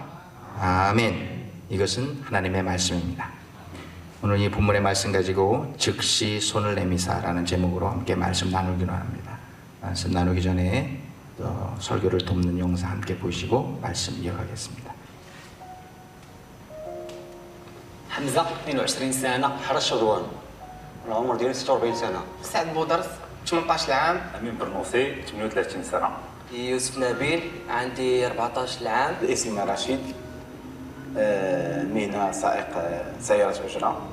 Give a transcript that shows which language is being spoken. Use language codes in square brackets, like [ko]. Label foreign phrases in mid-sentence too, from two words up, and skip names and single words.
[ko] 아멘. 이것은 하나님의 말씀입니다. 오늘 이 본문의 말씀 가지고 즉시 손을 내미사라는 제목으로 함께 말씀 나누기로 합니다. 말씀 나누기 전에 설교를 돕는 영상 함께 보시고 말씀 이어가겠습니다. [ar] حمزة 22 سنة. حرش رضوان العمر ديالي 46 سنة. سعد بودرس 18 عام. أمين برنوسي 38 سنة. يوسف نبيل عندي 14 عام. اسمي رشيد، مهنة سائق سيارة أجرة.